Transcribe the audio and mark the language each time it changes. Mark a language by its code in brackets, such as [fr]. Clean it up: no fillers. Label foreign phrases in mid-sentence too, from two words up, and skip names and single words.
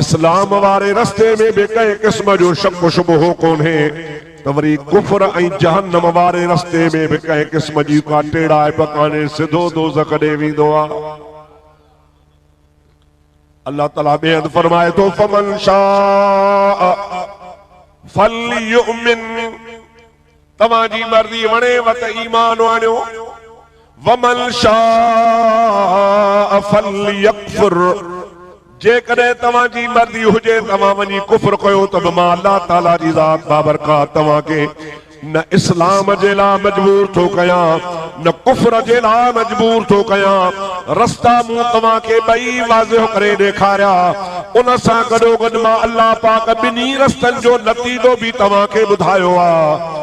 [sd] इस्लाम वारे रस्ते में बि कंहिं क़िस्म जो शक शुबहो कोन्हे, त वरी कुफर ऐं जहन्नम वारे रस्ते में बि कंहिं क़िस्म जी का टेढ़ाइप कान्हे, सिधो दोज़ख ॾे वेंदो आहे। अल्लाह ताला ॿिए हंधि फरमाए थो, [ar] فمن شاء فليؤمن, [sd] तव्हांजी मर्ज़ी वणेव त ईमान आणियो, [ar] ومن شاء فليكفر, [sd] जेकॾहिं तव्हांजी मर्ज़ी हुजे तव्हां वञी कुफ्र कयो त बि मां अल्लाह ताला जी ज़ात बाबरकात तव्हांखे न इस्लाम जे लाइ मजबूर थो कयां, न कुफ्र जे लाइ मजबूर थो कयां। रस्ता मूं तव्हांखे ॿई वाज़िह करे ॾेखारिया, उन सां गॾोगॾु मां अल्लाह पाक ॿिन्ही रस्तनि जो नतीजो बि तव्हांखे ॿुधायो आहे।